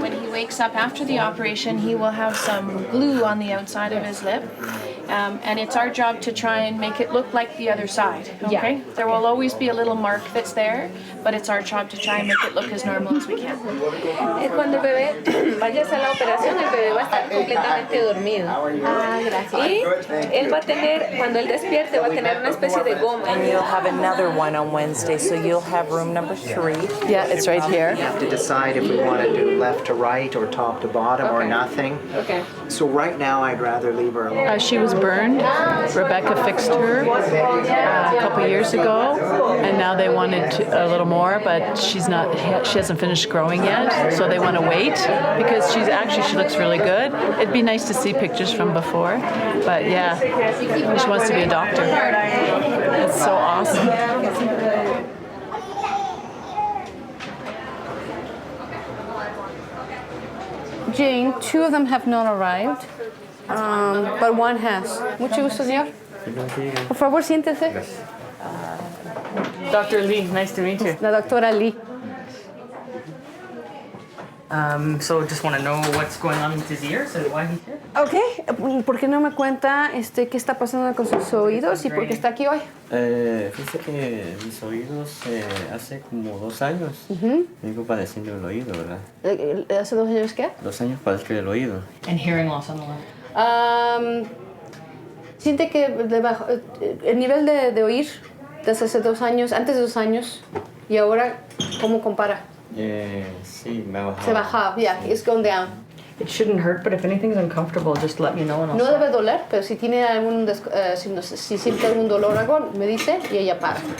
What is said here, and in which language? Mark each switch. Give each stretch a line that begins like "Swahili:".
English: When he wakes up after the operation, he will have some glue on the outside of his lip. And it's our job to try and make it look like the other side, okay? There will always be a little mark that's there, but it's our job to try and make it look as normal as we can.
Spanish: Cuando el bebé vayas a la operación, el bebé va a estar completamente dormido. Ah, gracias. Y él va a tener, cuando él despierte, va a tener una especie de goma.
English: And you'll have another one on Wednesday, so you'll have room number 3. Yeah, it's right here. We have to decide if we want to do left to right or top to bottom or nothing. Okay. So right now, I'd rather leave her alone. She was burned. Rebecca fixed her a couple years ago, and now they wanted a little more, but she hasn't finished growing yet, so they want to wait because she looks really good. It'd be nice to see pictures from before, but yeah, she wants to be a doctor. It's so awesome. Jane, 2 of them have not arrived. But one has.
Spanish: Mucho gusto, señor. Por favor, siéntese.
English: Dr. Lee, nice to meet you.
Spanish: La doctora Lee.
English: So just want to know what's going on with his ears and why he's here?
Spanish: Okay, ¿por qué no me cuenta qué está pasando con sus oídos y por qué está aquí hoy? Fíjese que mis oídos hace como 2 años vengo padeciendo el oído, ¿verdad? ¿Hace 2 años qué? 2 años padezco el oído.
English: And hearing loss on the left.
Spanish: Siente que el nivel de oír desde hace 2 años, antes de 2 años y ahora, ¿cómo compara? Sí, me ha bajado. Se baja,
English: yeah, it's gone down. It shouldn't hurt, but if anything's uncomfortable, just let me know and I'll
Spanish: No
English: stop.
Spanish: debe doler, pero si tiene si siente algún dolor o algo, me dice y ella para.